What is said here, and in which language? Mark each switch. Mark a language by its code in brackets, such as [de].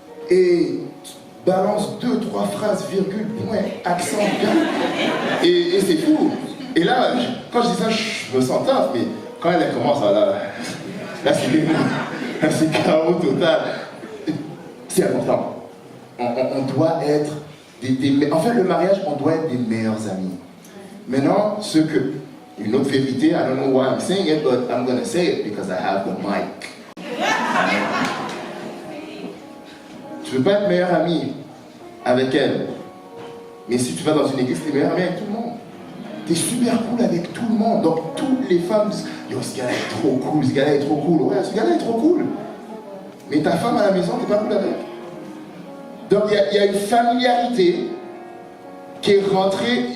[fr] Et balance 2, 3 phrases, virgule, point, accent, et c'est fou. Et là, quand je dis ça, je me sens taf, mais quand elle commence, là c'est chaos total. C'est important. On doit être en fait, le mariage, on doit être des meilleurs amis. Maintenant, une autre vérité, [en] I don't know why I'm saying it, but I'm going to say it because I have the mic. [fr] Tu ne veux pas être meilleur ami avec elle, mais si tu vas dans une église, tu es meilleur ami avec tout le monde. Tu es super cool avec tout le monde. Donc toutes les femmes disent, yo, ce gars-là est trop cool, ce gars-là est trop cool. Ouais, ce gars-là est trop cool. Mais ta femme à la maison, tu n'es pas cool avec. Donc il y a une familiarité qui est rentrée.